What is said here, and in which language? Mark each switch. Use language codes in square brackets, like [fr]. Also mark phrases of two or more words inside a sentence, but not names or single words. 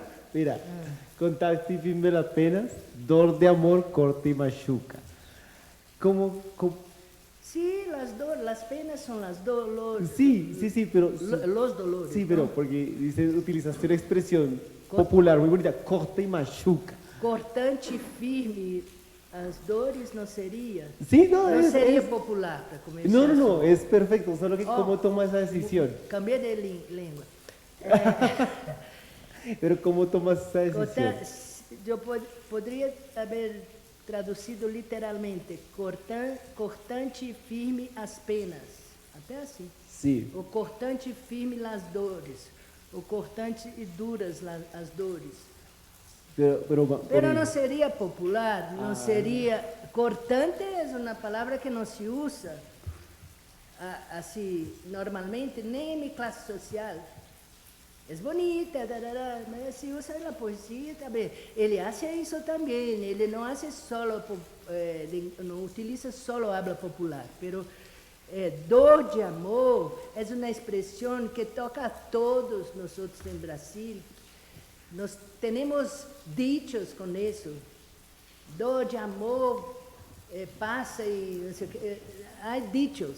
[es] Mira, Contacto y fin de las penas, [pt] dor de amor, [es] corte y machuca. ¿Cómo? Sí, las penas son las dolores. Sí, pero... Los dolores. Sí, ¿no? pero porque utilizaste una expresión Cor- popular muy bonita, corte y machuca. [pt] Cortante e firme, as dores não seria. [es] Sí, no, [pt] Não [es] es, [pt] seria [es] es- [pt] popular para começar. [es] no, es perfecto, solo que Oh. cómo tomas esa decisión. [pt] Cambiei de língua. [es] Pero cómo tomas esa decisión. [pt] Eu poderia haver traduzido literalmente, cortante e firme as penas. Até assim. [es] Sí, [pt] O cortante e firme as dores. O cortante e duras as dores. [es] pero [pt] não seria popular, não seria... Cortante é uma palavra que não se usa assim, normalmente, nem em minha classe social. É bonita, mas se usa na poesia também. Ele faz isso também, ele não faz solo, não utiliza [es] solo habla popular, pero [pt] dor de amor é uma expressão que toca a todos nós em Brasil. Nós temos dichos com isso. Dor de amor passa e não sei o que. Há dichos.